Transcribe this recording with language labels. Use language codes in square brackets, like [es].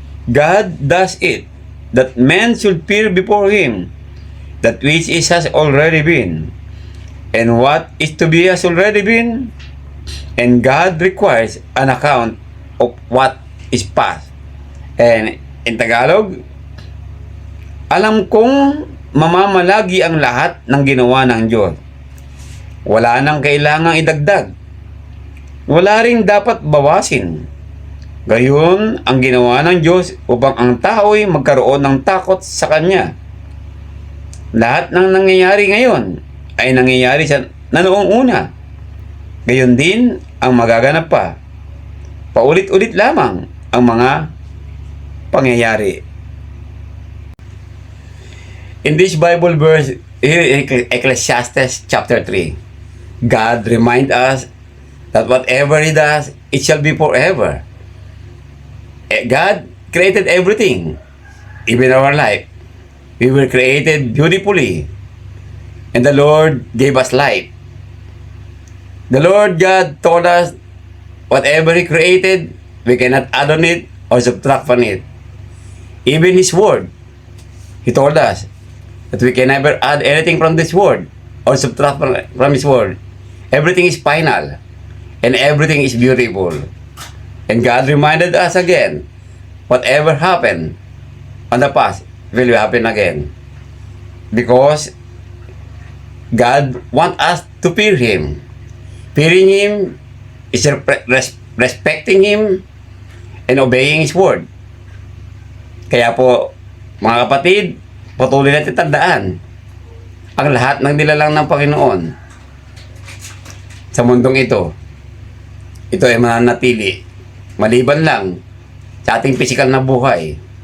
[en] God does it, that men should fear before Him, that which is has already been, and what is to be has already been, and God requires an account of what is past. And in Tagalog, [tl] alam kong mamamalagi ang lahat ng ginawa ng Diyos. Wala nang kailangang idagdag. Wala ring dapat bawasin. Gayon ang ginawa ng Diyos upang ang tao'y magkaroon ng takot sa Kanya. Lahat ng nangyayari ngayon ay nangyayari na noong una. Gayon din ang magaganap pa. Paulit-ulit lamang ang mga pangyayari. [en] In this Bible verse, here in Ecclesiastes chapter 3, God reminds us that whatever He does, it shall be forever. God created everything, even our life. We were created beautifully, and the Lord gave us life. The Lord God told us, whatever He created, we cannot add on it or subtract from it. Even His Word, He told us that we can never add anything from this Word or subtract from His Word. Everything is final, and everything is beautiful. And God reminded us again, whatever happened on the past will happen again. Because God wants us to fear Him. Fearing Him is respecting Him and obeying His word. [tl] Kaya po, mga kapatid, patuloy natin tandaan ang lahat ng nilalang ng Panginoon sa mundong ito. Ito ay mananatili maliban lang sa ating pisikal na buhay.